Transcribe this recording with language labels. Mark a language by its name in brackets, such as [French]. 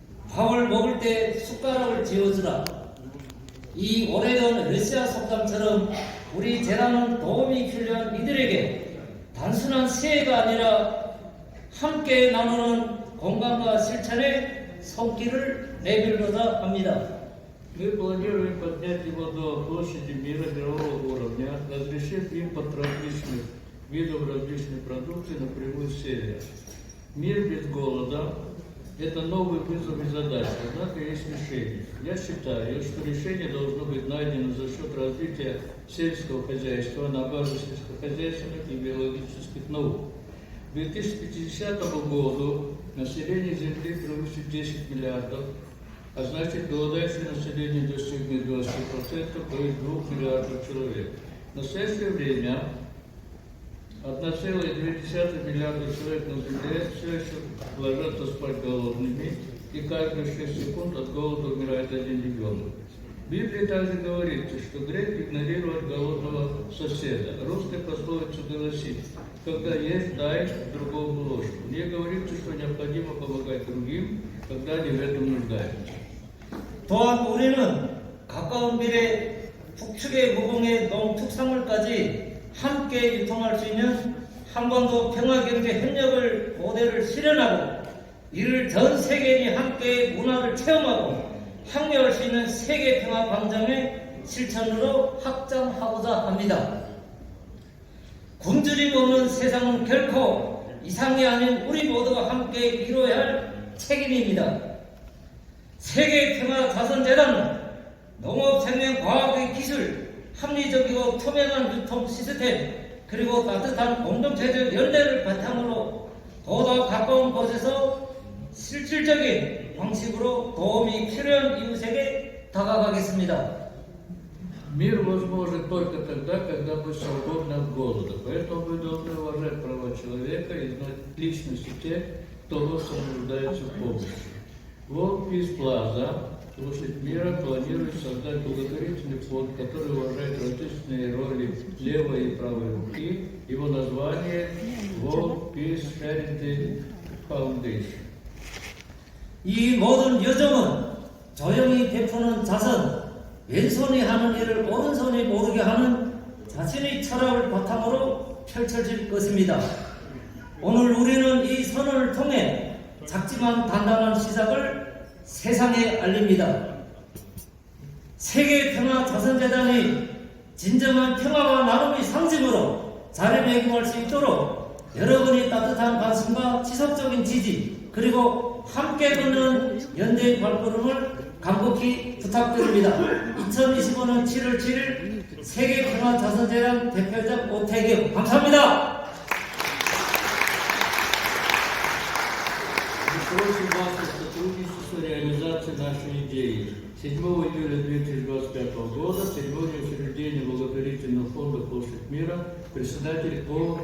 [Korean] 밥을 먹을 때 숟가락을 쥐어주라. 이 오래된 러시아 속담처럼 우리 재단은 도움이 필요한 이들에게 단순한 시혜가 아니라 함께 나누는 공감과 실천의 손길을 내밀고자 합니다. [Russian] Мы планируем поднять его до площади мира мирового уровня, разрешив импорт различных видов различной продукции напрямую с севера. Мир без голода – это новый вызов и задача, однако есть решение. Я считаю, что решение должно быть найдено за счет развития сельского хозяйства на базе сельскохозяйственных и биологических наук. К 2050 году население Земли превысит 10 миллиардов, а значит голодающее население достигнет 20%, то есть 2 миллиардов человек. В настоящее время 1,2 миллиарда человек на Земле все еще ложатся спать голодными, и каждые 6 секунд от голода умирает 1 ребенок. В Библии также говорится, что грех игнорировать голодного соседа. Русская пословица гласит: когда есть, дай другому ложку. Мне говорится, что необходимо помогать другим, когда они в этом нуждаются. [Korean] 또한 우리는 가까운 미래 북측의 무공의 농특산물까지 함께 유통할 수 있는 한반도 평화경제 협력을 모델을 실현하고 이를 전 세계인이 함께 문화를 체험하고 향유할 수 있는 세계 평화 광장의 실천으로 확장하고자 합니다. 굶주림 없는 세상은 결코 이상이 아닌 우리 모두가 함께 이루어야 할 책임입니다. 세계평화자선재단은 농업생명과학의 기술, 합리적이고 투명한 유통 시스템, 그리고 따뜻한 공동체적 연대를 바탕으로 보다 가까운 곳에서 실질적인 방식으로 도움이 필요한 이웃에게 다가가겠습니다. [Russian] Мир возможен только тогда, когда мы свободны от голода. Поэтому мы должны уважать права человека и знать личности тех, кто просто нуждается в помощи. World Peace Plaza, площадь мира, планирует создать благотворительный фонд, который уважает различные роли левой и правой руки. Его название World Peace Charity Foundation. [Korean] 이 모든 여정은 조용히 베푸는 자선, 왼손이 하는 일을 오른손이 모르게 하는 자신의 철학을 바탕으로 펼쳐질 것입니다. 오늘 우리는 이 선언을 통해 작지만 단단한 시작을 세상에 알립니다. 세계평화자선재단이 진정한 평화와 나눔의 상징으로 자리매김할 수 있도록 여러분의 따뜻한 관심과 지속적인 지지, 그리고 함께 걷는 연대의 발걸음을 간곡히 부탁드립니다. 2025년 7월 7일 세계평화자선재단 대표장 오태경, 감사합니다. [Russian] Просим вас о сотрудничестве в реализации нашей идеи. 7 июля 2025 года церемония учреждения благотворительного фонда «Площадь мира» председатель О.